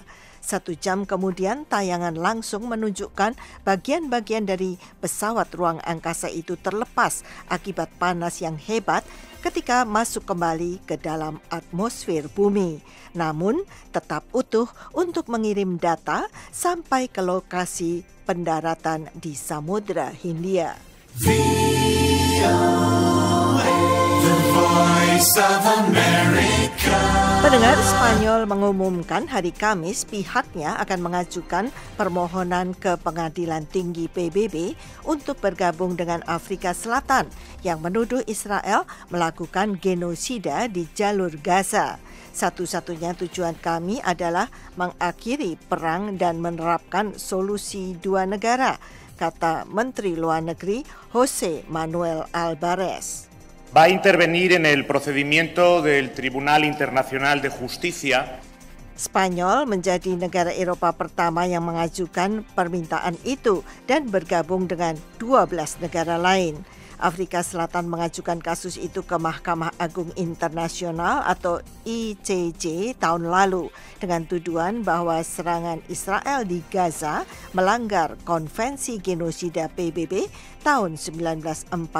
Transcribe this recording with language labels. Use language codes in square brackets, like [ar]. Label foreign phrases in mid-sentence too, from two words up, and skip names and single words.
[id] 1 jam kemudian tayangan langsung menunjukkan bagian-bagian dari pesawat ruang angkasa itu terlepas akibat panas yang hebat ketika masuk kembali ke dalam atmosfer bumi. Namun tetap utuh untuk mengirim data sampai ke lokasi pendaratan di Samudra Hindia. VOA, the voice of America. Pendengar, Spanyol mengumumkan hari Kamis pihaknya akan mengajukan permohonan ke Pengadilan Tinggi PBB untuk bergabung dengan Afrika Selatan yang menuduh Israel melakukan genosida di jalur Gaza. Satu-satunya tujuan kami adalah mengakhiri perang dan menerapkan solusi dua negara, kata Menteri Luar Negeri José Manuel Álvarez. [es] Va a intervenir en el procedimiento del Tribunal Internacional de Justicia. [id] Spanyol menjadi negara Eropa pertama yang mengajukan permintaan itu dan bergabung dengan 12 negara lain. Afrika Selatan mengajukan kasus itu ke Mahkamah Agung Internasional atau ICJ tahun lalu dengan tuduhan bahwa serangan Israel di Gaza melanggar Konvensi Genosida PBB tahun 1948.